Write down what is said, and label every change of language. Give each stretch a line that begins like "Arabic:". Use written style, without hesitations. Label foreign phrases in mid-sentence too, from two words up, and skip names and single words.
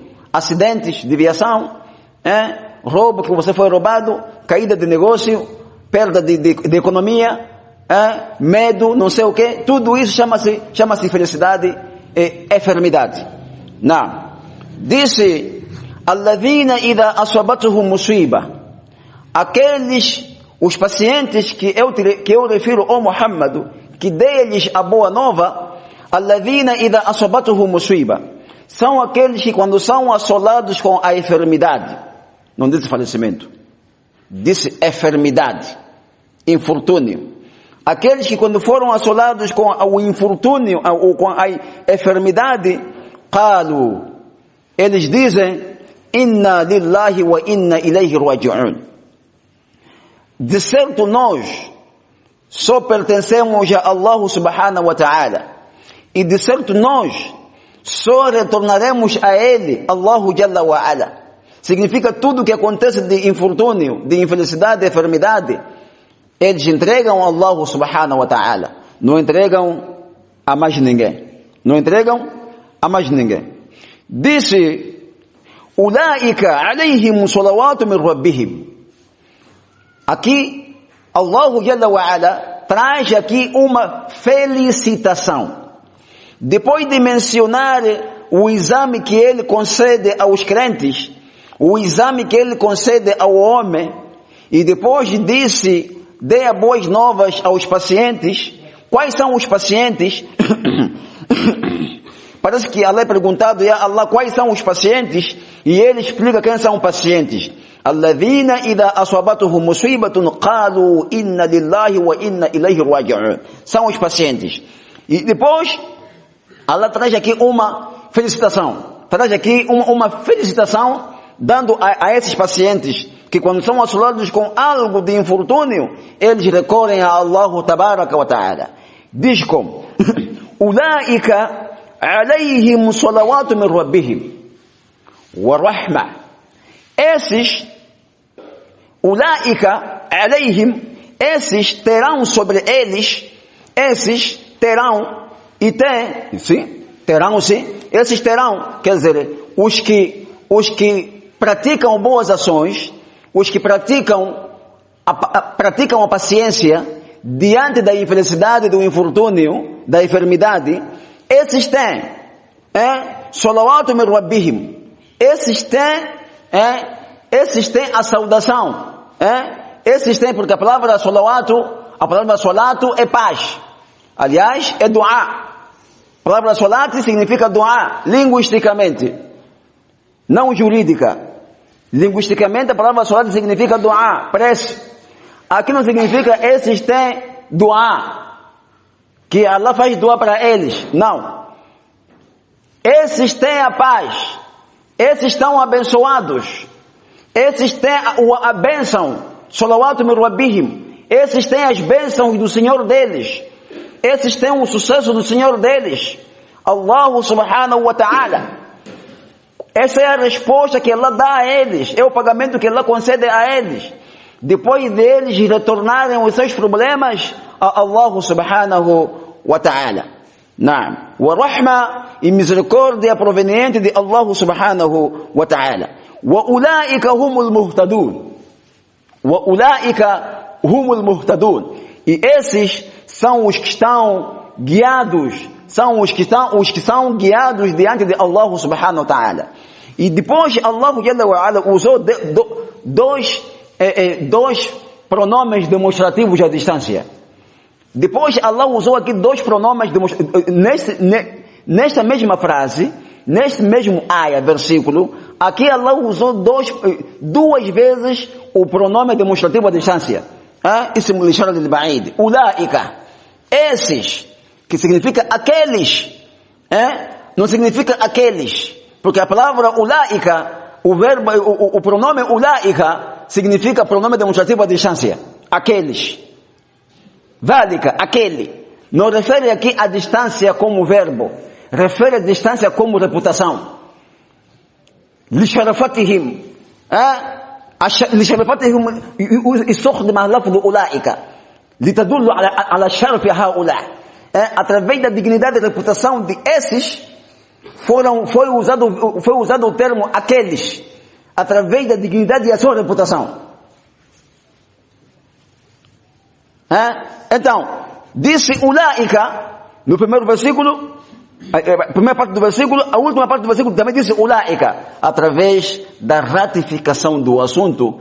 Portuguese: Acidentes de viação, roubo que você foi roubado, caída de negócio, perda de economia, medo, não sei o que, tudo isso chama-se infelicidade e enfermidade. Não. Disse,
Arabic: الذين إذا أصابتهم مصيبة.
Portuguese: Os pacientes que eu refiro ao Muhammad, que dê-lhes a boa nova,
Arabic: الذين إذا أصابتهم مصيبة.
Portuguese: São aqueles que quando são assolados com a enfermidade, não disse falecimento, disse enfermidade, infortúnio. Aqueles que quando foram assolados com o infortúnio ou com a enfermidade, qalu, eles dizem,
Arabic: إنا لله وإنا إليه راجعون.
Portuguese: De certo nós só pertencemos a Allah
Arabic: سبحانه وتعالى.
Portuguese: E de certo nós só retornaremos a Ele,
Arabic: الله جل وعلا.
Portuguese: Significa tudo que acontece de infortúnio, de infelicidade, de enfermidade, eles entregam a Allah
Arabic: سبحانه وتعالى.
Portuguese: Não entregam a mais ninguém. Não entregam a mais ninguém. Disse,
Arabic: أولئك عليهم صلوات من ربهم.
Portuguese: Aqui,
Arabic: الله جل وعلا
Portuguese: traz aqui uma felicitação. Depois de mencionar o exame que ele concede aos crentes, o exame que ele concede ao homem, e depois disse, dê a boas novas aos pacientes. Quais são os pacientes? Parece que Allah é perguntado,
Arabic: يا الله,
Portuguese: quais são os pacientes? E ele explica quem são os pacientes.
Arabic: الذين إذا أصابتهم مصيبة قالوا إنا لله وإنا إليه راجعون.
Portuguese: São os pacientes. E depois Allah traz aqui uma felicitação. Traz aqui uma felicitação dando a esses pacientes que quando são assolados com algo de infortúnio, eles recorrem a Allah
Arabic: تبارك وتعالى.
Portuguese: Diz como,
Arabic: أولئك عليهم صلوات من ربهم ورحمة.
Portuguese: Esses,
Arabic: أولئك عليهم,
Portuguese: esses terão sobre eles, esses terão, e tem, sim, terão sim, esses terão, quer dizer, os que praticam boas ações, os que praticam a paciência diante da infelicidade, do infortúnio, da enfermidade, esses têm,
Arabic: صلوات من ربهم,
Portuguese: esses têm a saudação, esses têm, porque a palavra salawatu é paz, aliás, é dua. A palavra salat significa dua, linguisticamente, não jurídica. Linguisticamente, a palavra salat significa dua, prece. Aqui não significa esses têm dua, que Allah faz dua para eles. Não. Esses têm a paz. Esses estão abençoados. Esses têm a bênção,
Arabic: صلوات من ربهم.
Portuguese: Esses têm as bênçãos do Senhor deles. Esses têm o sucesso do Senhor deles,
Arabic: الله سبحانه وتعالى.
Portuguese: Essa é a resposta que Allah dá a eles, é o pagamento que Allah concede a eles, depois deles retornarem os seus problemas a Allah
Arabic: سبحانه وتعالى. نعم. ورحمة,
Portuguese: e misericórdia proveniente de Allah
Arabic: سبحانه وتعالى. وأولئك هم المهتدون. وأولئك هم المهتدون.
Portuguese: E esses são os que estão guiados, são os que são guiados diante de Allah
Arabic: سبحانه وتعالى.
Portuguese: E depois Allah
Arabic: جل وعلا
Portuguese: usou dois pronomes demonstrativos à distância. Depois Allah usou aqui dois pronomes nesta mesma frase, neste mesmo ayah, versículo. Aqui Allah usou duas vezes o pronome demonstrativo à distância.
Arabic: اسم الإشارة للبعيد. أولئك.
Portuguese: Esses, que significa aqueles. Não significa aqueles. Porque a palavra ulaika, o pronome ulaika, significa pronome demonstrativo à distância. Aqueles. Dhalika, aquele. Não refere aqui a distância como verbo. Refere a distância como reputação.
Arabic: لشرفتهم لشرفتهم استخدم لفظ أولئك لتدل على شرف هؤلاء.
Portuguese: Através da dignidade e reputação de esses foi usado o termo aqueles, através da dignidade e a sua reputação. Então, disse ulaika no primeiro versículo, a primeira parte do versículo, a última parte do versículo também disse ulaika, através da ratificação do assunto.